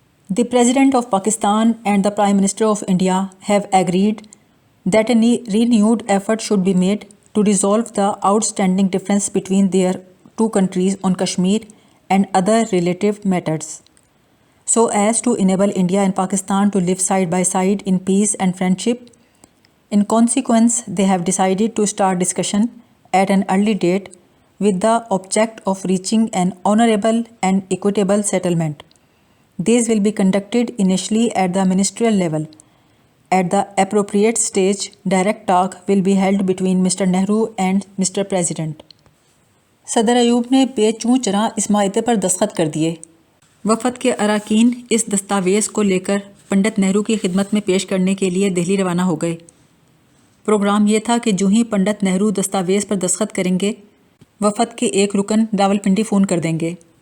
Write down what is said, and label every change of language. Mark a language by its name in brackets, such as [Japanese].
[English] The President of Pakistan and the Prime Minister of India have agreed that a renewed effort should be made to resolve the outstanding difference between their two countries on Kashmir and other relative matters, so as to enable India and Pakistan to live side by side in peace and friendship. In consequence, they have decided to start discussion at an early date with the object of reaching an honorable and equitable settlement. These will be conducted initially at the ministerial level. At the appropriate stage, direct talk will be held between Mr. Nehru and Mr. President. [Urdu] صدر ایوب نے بے چوں چراں اس معاہدے پر دستخط کر دیے۔ وفد کے اراکین اس دستاویز کو لے کر پنڈت نہرو کی خدمت میں پیش کرنے کے لیے دہلی روانہ ہو گئے۔ پروگرام یہ تھا کہ جو ہی پنڈت نہرو دستاویز پر دستخط کریں گے، وفد کے ایک رکن راولپنڈی فون کر دیں گے۔